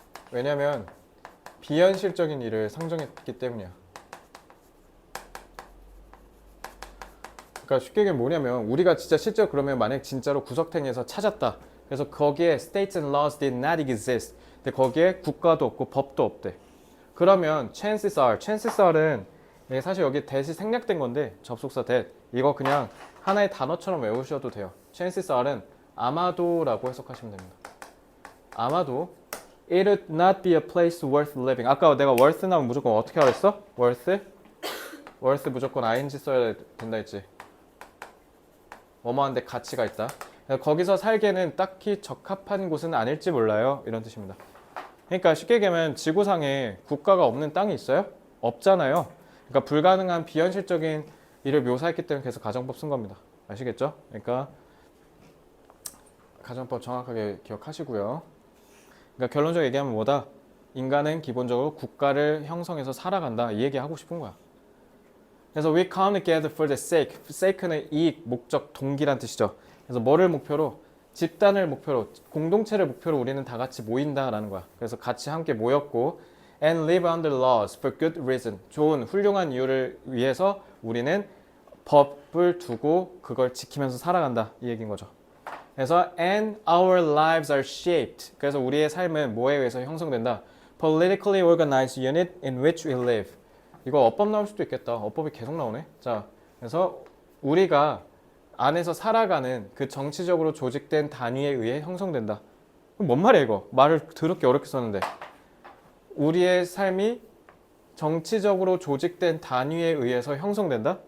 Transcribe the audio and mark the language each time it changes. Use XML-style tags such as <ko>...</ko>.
<ko>왜냐면 비현실적인 일을 상정했기 때문이야. 그러니까 쉽게 얘기하면 뭐냐면 우리가 진짜 실제로 그러면 만약 진짜로 구석탱이에서 찾았다. 그래서 거기에</ko> <en>states and laws did not exist.</en> <ko>근데 거기에 국가도 없고 법도 없대. 그러면 chances are은 사실 여기 that이 생략된 건데 접속사 that 이거 그냥 하나의 단어처럼 외우셔도 돼요. chances are은 아마도라고 해석하시면 됩니다. 아마도</ko> <en>it would not be a place worth living.</en> <ko>아까 내가 worth 나오면 무조건 어떻게 하라 했어? worth 무조건 ing 써야 된다 했지. 뭐뭐한데 가치가 있다. 거기서 살기에는 딱히 적합한 곳은 아닐지 몰라요. 이런 뜻입니다. 그러니까 쉽게 얘기하면 지구상에 국가가 없는 땅이 있어요? 없잖아요. 그러니까 불가능한 비현실적인 일을 묘사했기 때문에 계속 가정법 쓴 겁니다. 아시겠죠? 그러니까 가정법 정확하게 기억하시고요. 그러니까 결론적으로 얘기하면 뭐다? 인간은 기본적으로 국가를 형성해서 살아간다. 이 얘기 하고 싶은 거야. 그래서</ko> <en>we come together for the sake.</en> <ko>sake는 이익, 목적, 동기란 뜻이죠. 그래서 뭐를 목표로? 집단을 목표로, 공동체를 목표로 우리는 다 같이 모인다라는 거야. 그래서 같이 함께 모였고</ko> <en>and live under laws for good reason.</en> <ko>좋은, 훌륭한 이유를 위해서 우리는 법을 두고 그걸 지키면서 살아간다. 이 얘기인 거죠. 그래서</ko> <en>and our lives are shaped.</en> <ko>그래서 우리의 삶은 뭐에 의해서 형성된다?</ko> <en>politically organized unit in which we live.</en> <ko>이거 어법 나올 수도 있겠다. 어법이 계속 나오네. 자, 그래서 우리가 안에서 살아가는 그 정치적으로 조직된 단위에 의해 형성된다. 뭔 말이야 이거? 말을 더럽게 어렵게 썼는데. 우리의 삶이 정치적으로 조직된 단위에 의해서 형성된다?</ko>